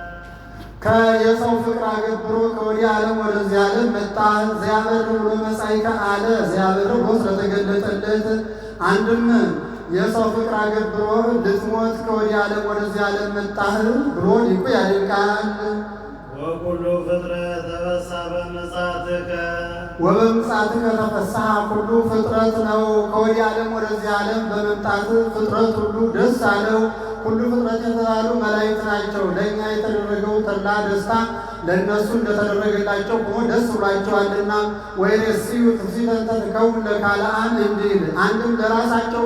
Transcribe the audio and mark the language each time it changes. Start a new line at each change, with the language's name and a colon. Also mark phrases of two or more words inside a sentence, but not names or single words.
Amharic: ከየሰው ፍቅር አገብሮ ከወዲህ ዓለም ወደዚህ ዓለም መጣ። ዘያበር ብሎ መጻእከ አለ ዘያበር ብሎ ስለተገለጠለት አንድም የሰው ፍቅር አገብሮ ልትሞት ከወዲህ ዓለም ወደዚህ ዓለም መጣህ ብሎ ሊቁ ያደንቃል።
Geez: ወኩሉ ፍጥረት ተበሳ በምጽአትከ ወበምጽአትከ ተፈስሐ ኩሉ ፍጥረት
Amharic: ነው። ከወዲህ ዓለም ወደዚህ ዓለም በመምጣት ፍጥረት ሁሉ ደስ አለው። ሁሉ ፍጥረት የተባሉ መላእክት ናቸው። ለእኛ የተደረገው ተድላ ደስታ ለእነሱ እንደተደረገላቸው ሆኖ ደስ ብሏቸዋልና
Geez: ወይሬስዩ ትፍሥሕተ ትከውን ለካልአን
Amharic: እንዲል አንድም ለራሳቸው